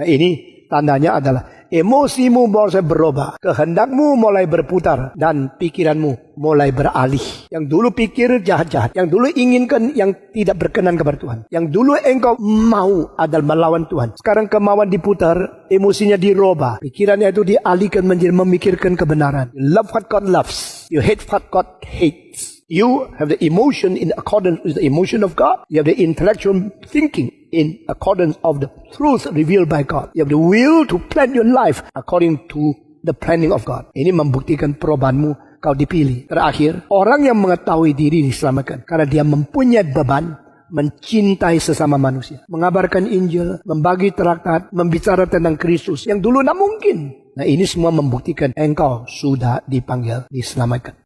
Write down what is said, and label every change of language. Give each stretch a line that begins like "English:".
Indonesian: Nah ini tandanya adalah emosimu mulai berubah, kehendakmu mulai berputar, dan pikiranmu mulai beralih. Yang dulu pikir jahat-jahat, yang dulu inginkan yang tidak berkenan kepada Tuhan, yang dulu engkau mau adalah melawan Tuhan, sekarang kemauan diputar, emosinya dirubah, pikirannya itu dialihkan menjadi memikirkan kebenaran.
English: You love what God loves, you hate what God hates. You have the emotion in accordance with the emotion of God. You have the intellectual thinking in accordance of the truth revealed by God. You have the will to plan your life according to the planning of God.
Indonesian: Ini membuktikan perubahanmu, kau dipilih. Terakhir, orang yang mengetahui diri diselamatkan karena dia mempunyai beban mencintai sesama manusia, mengabarkan Injil, membagi traktat, membicara tentang Kristus yang dulu tidak mungkin. Nah ini semua membuktikan engkau sudah dipanggil, diselamatkan.